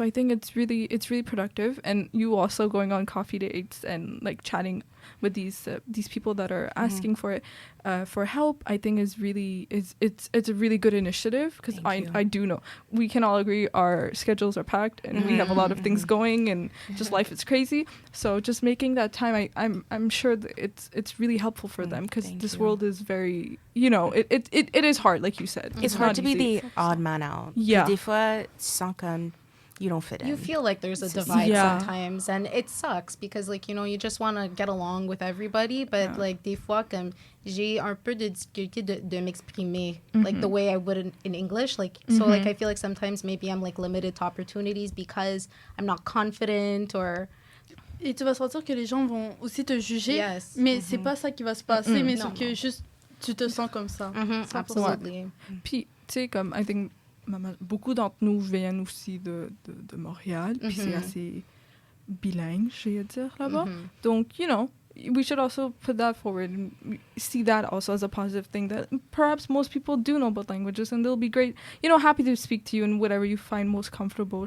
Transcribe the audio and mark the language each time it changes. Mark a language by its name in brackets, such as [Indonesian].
[English] So I think it's really productive, and you also going on coffee dates and like chatting with these people that are asking for help, I think it's a really good initiative, because I do know we can all agree our schedules are packed and we have a lot of things going, and just life is crazy. So just making that time, I'm sure that it's really helpful for them, because this world is very, it is hard, like you said. It's hard to be the odd man out. Yeah. [French] Des fois, tu sens comme [English] you don't fit in. You feel like there's a divide sometimes, and it sucks because, like, you just want to get along with everybody, but like [French] des fois, comme j'ai un peu de difficulté de m'exprimer [English] like the way I would in English, like so like I feel like sometimes maybe I'm like limited to opportunities because I'm not confident or. [French] Et tu vas sentir que les gens vont aussi te juger, mais c'est pas ça qui va se passer, mais c'est que juste tu te sens comme ça. [English] Absolutely. [French] Puis tu sais, comme [English] I think [French] beaucoup d'entre nous viennent aussi de Montréal, puis c'est assez bilingue, je vais dire, là-bas. [English] Donc, we should also put that forward and see that also as a positive thing, that perhaps most people do know both languages, and they'll be great, happy to speak to you in whatever you find most comfortable.